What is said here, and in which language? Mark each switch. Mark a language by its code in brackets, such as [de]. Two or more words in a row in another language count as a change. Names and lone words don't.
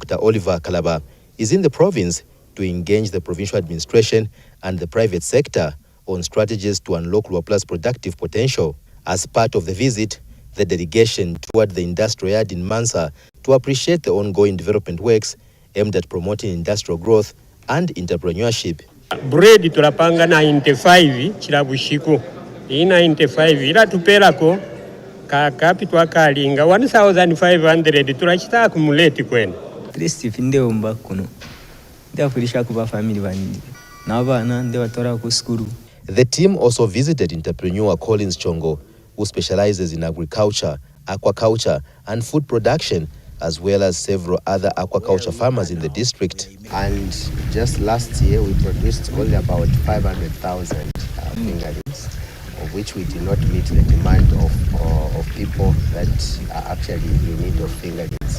[en] Oliver Kalaba, is in the province to engage the provincial administration and the private sector on strategies to unlock Luapula's productive potential. As part of the visit, the delegation toured the industrial yard in Mansa to appreciate the ongoing development works aimed at promoting industrial growth and entrepreneurship. [bem] Bread tulapanga 95 chilabushiko. Hii 95 ila tuperako kakapi twakalinga 1500 tulachita akumuleti kwenu. Steve ndeomba kuno. Ndafurisha kuba family banyi. Nabana ndebatora ku skulu. [en] The team also visited entrepreneur Collins Chongo, who specializes in agriculture, aquaculture, and food production, as well as several other aquaculture farmers in the district. And just last year, we produced only about 500,000 fingerlings, of which we did not meet the demand of people that are actually in need of fingerlings.